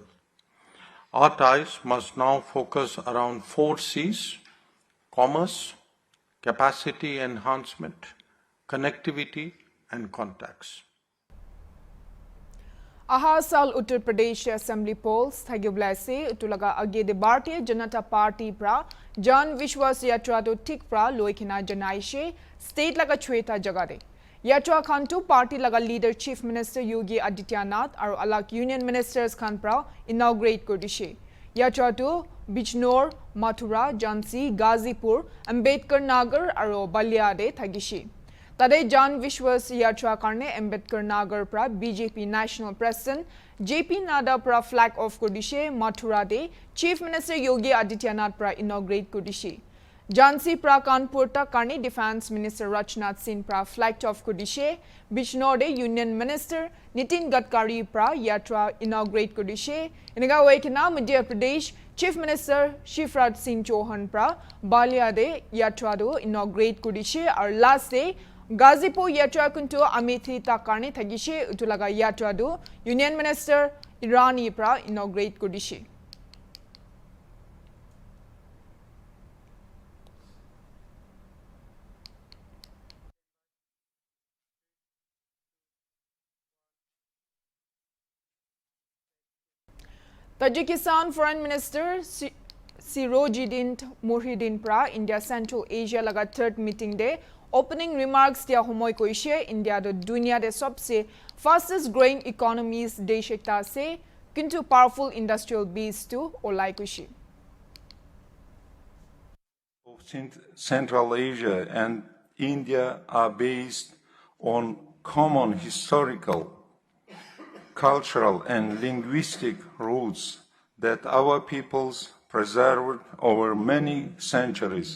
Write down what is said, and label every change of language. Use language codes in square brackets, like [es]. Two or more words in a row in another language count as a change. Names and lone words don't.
[en] Our ties must now focus around 4 C's: commerce, capacity enhancement, connectivity, and contacts. [nag] Aha sal Uttar Pradesh [en] Assembly polls [nag] thagibla se utulaga age de Bharatiya Janata Party pra Jan Vishwas Yatra to Tik pra loikina janaishe state laga chweta jagade. Yatra Khantu party laga leader [en] Chief Minister [nag] Yogi Adityanath aru alak [en] union ministers [nag] khan pra inaugurate kurdishe. Yatra to Bijnor, Mathura, Jhansi, Gazipur, Ambedkar Nagar aru Baliade thagishi. Tade Jan Vishwas Yatra karne Ambedkar Nagar pra BJP [en] National President [nag] JP Nada pra [en] flag off [nag] kurdishe. Mathura de [en] Chief Minister [nag] Yogi Adityanath pra inaugurate kurdishe. Jhansi pra Kanpur ta karne [en] Defense Minister [nag] Rajnath Singh pra [en] flag off [nag] kurdishe. Bijnor de [en] Union Minister [nag] Nitin Gadkari pra yatra inaugurate kurdishe. Inaga waikina Madhya Pradesh [en] Chief Minister [nag] Shivraj Singh Chauhan pra Balia de yatra do inaugurate kudishi ar [en] last day [nag] Gazipur yatra kuntu Amethi takarne thagishe utulaga yatra do [en] Union Minister [nag] Irani pra inaugurate kudishi. Tajikistan [en] Foreign Minister [nag] Sirojidin Muhyiddin pra India Central Asia laga [en] third meeting day opening remarks [nag] dia homoy koishe India do dunia de sabse [en] fastest growing economies [nag] deshekta se kintu [en] powerful industrial base [nag] to olai koishe. [en] Central Asia and India are based on common historical, cultural and linguistic roots that our peoples preserved over many centuries.